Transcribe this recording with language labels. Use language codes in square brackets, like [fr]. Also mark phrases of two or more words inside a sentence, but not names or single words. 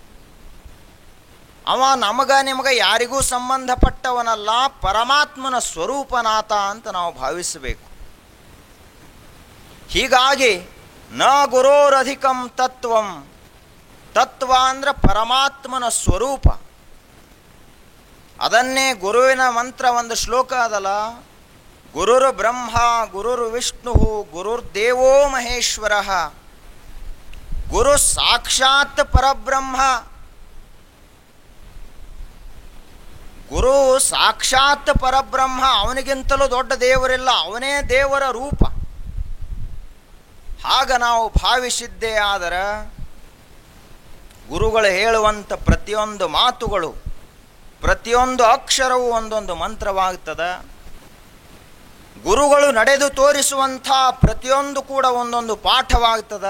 [kn] ಅವ ನಿಮಗೆ ಯಾರಿಗೂ ಸಂಬಂಧಪಟ್ಟವನಲ್ಲ, ಪರಮಾತ್ಮನ ಸ್ವರೂಪನಾಥ ಅಂತ ನಾವು ಭಾವಿಸಬೇಕು. [sa] ಹೀಗಾಗಿ ನ ಗುರೋರಧಿಕಂ ತತ್ವಂ. [kn] ತತ್ವ ಅಂದ್ರೆ ಪರಮಾತ್ಮನ ಸ್ವರೂಪ. ಅದನ್ನೇ ಗುರುವಿನ ಮಂತ್ರ ಒಂದು ಶ್ಲೋಕ ಅದಲ್ಲ, [sa] ಗುರುರ್ ಬ್ರಹ್ಮ ಗುರುರ್ ವಿಷ್ಣು ಗುರುರ್ದೇವೋ ಮಹೇಶ್ವರ, ಗುರು ಸಾಕ್ಷಾತ್ ಪರಬ್ರಹ್ಮ. ಗುರು ಸಾಕ್ಷಾತ್ ಪರಬ್ರಹ್ಮ, [kn] ಅವನಿಗಿಂತಲೂ ದೊಡ್ಡ ದೇವರಿಲ್ಲ, ಅವನೇ ದೇವರ ರೂಪ. ಆಗ ನಾವು ಭಾವಿಸಿದ್ದೇ ಆದರೆ ಗುರುಗಳು ಹೇಳುವಂಥ ಪ್ರತಿಯೊಂದು ಮಾತುಗಳು, ಪ್ರತಿಯೊಂದು ಅಕ್ಷರವೂ ಒಂದೊಂದು ಮಂತ್ರವಾಗ್ತದೆ. ಗುರುಗಳು ನಡೆದು ತೋರಿಸುವಂಥ ಪ್ರತಿಯೊಂದು ಕೂಡ ಒಂದೊಂದು ಪಾಠವಾಗ್ತದೆ.